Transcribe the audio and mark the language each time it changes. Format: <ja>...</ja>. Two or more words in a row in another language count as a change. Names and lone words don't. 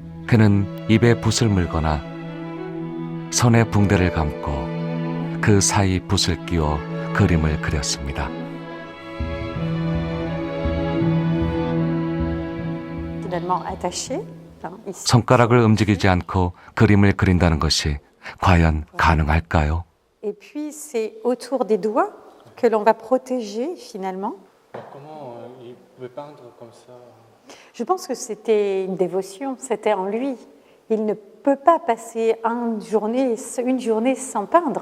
<ko>그는 입에 붓을 물거나 손에 붕대를 감고 그 사이 붓을 끼워 그림을 그렸습니다.</ko> <fr>Finalement attaché. Ici.</fr> <ko>손가락을 움직이지 않고 그림을 그린다는 것이 과연 가능할까요?</ko> <fr>Et puis c'est autour des doigts que l'on va protéger finalement. Comment il pouvait peindre comme ça? Je pense que c'était une dévotion, c'était en lui. Il ne peut pas passer une journée sans peindre.</fr>